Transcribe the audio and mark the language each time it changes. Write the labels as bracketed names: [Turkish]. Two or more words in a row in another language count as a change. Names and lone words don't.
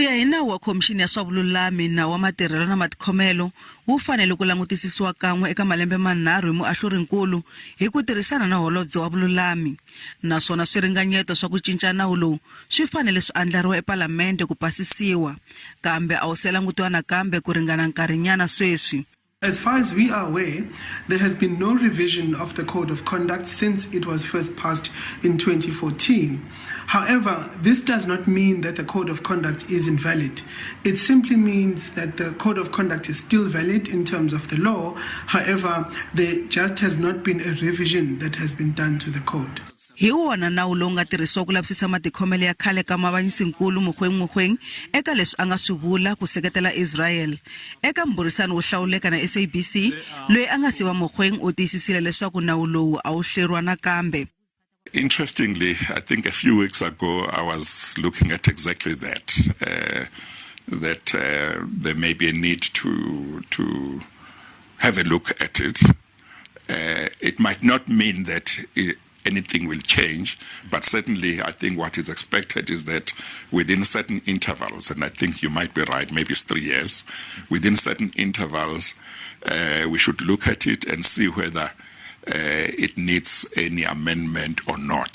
[Tsonga] hi nawu wa khomixini ya swa vululami na wa matirhelo na matikhomelo wu fanele ku langutisisiwa kan'we eka malembe manharhu hi muahlurinkulu hi ku tirhisana na holobye wa vululami, naswona swiringanyeto swa ku cinca nawu lowu swi fanele swi andlariwa ePalamende ku pasisiwa, kambe a wu se langutiwa nakambe ku ringana nkarhinyana sweswi. [English] As far as we are aware, there has been no revision of the Code of Conduct since it was first passed in 2014. However, this does not mean that the Code of Conduct is invalid. It simply means that the Code of Conduct is still valid in terms of the law. However, there just has not been a revision that has been done to the code. [Tsonga] Hi wona nawu lowu nga tirhisiwa ku lavisisa matikhomelo ya khale ka mavanyisinkulu mukhweng eka leswi a nga swi vula ku seketela Israel. Eka mburisano wo hlawuleka na SABC, loyi a nga siva mukhweng u tiyisisile leswaku nawu lowu a wu hleriwa nakambe. [English] Interestingly, I think a few weeks ago I was looking at exactly that, there may be a need to have a look at it. It might not mean that anything will change, but certainly I think what is expected is that within certain intervals, and I think you might be right, maybe it's 3 years, within certain intervals, we should look at it and see whether it needs any amendment or not.